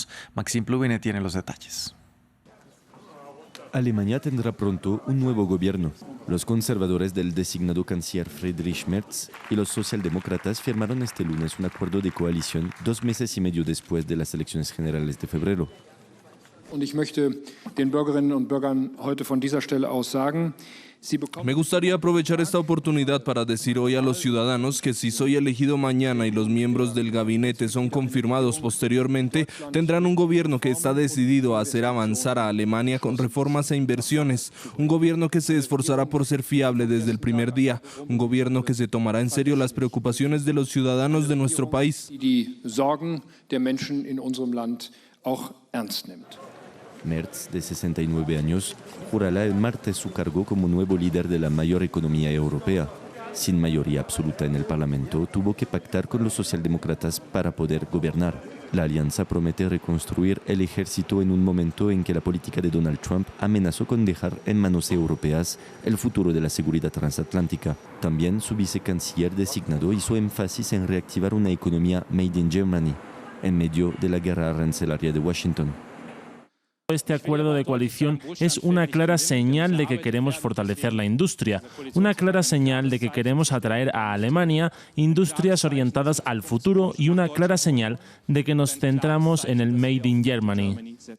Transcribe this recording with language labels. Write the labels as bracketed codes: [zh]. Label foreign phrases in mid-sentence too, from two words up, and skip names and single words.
[es] Maxim Pluvine tiene los detalles. Alemania tendrá pronto un nuevo gobierno. Los conservadores del designado canciller Friedrich Merz y los socialdemócratas firmaron este lunes un acuerdo de coalición 2 meses y medio después de las elecciones generales de febrero. [de] Ich möchte den Bürgerinnen und Bürgern heute von dieser Stelle aus sagen, [es] me gustaría aprovechar esta oportunidad para decir hoy a los ciudadanos que si soy elegido mañana y los miembros del gabinete son confirmados posteriormente, tendrán un gobierno que está decidido a hacer avanzar a Alemania con reformas e inversiones, un gobierno que se esforzará por ser fiable desde el primer día, un gobierno que se tomará en serio las preocupaciones de los ciudadanos de nuestro país. [de] Die Sorgen der Menschen in unserem Land auch ernst nimmt. [es] Merz, de 69 años, jurará el martes su cargo como nuevo líder de la mayor economía europea. Sin mayoría absoluta en el Parlamento, tuvo que pactar con los socialdemócratas para poder gobernar. La alianza promete reconstruir el ejército en un momento en que la política de Donald Trump amenazó con dejar en manos europeas el futuro de la seguridad transatlántica. También su vicecanciller designado hizo énfasis en reactivar una economía [en] made in Germany, [es] en medio de la guerra arancelaria de Washington. Este acuerdo de coalición es una clara señal de que queremos fortalecer la industria, una clara señal de que queremos atraer a Alemania industrias orientadas al futuro y una clara señal de que nos centramos en el [en] Made in Germany.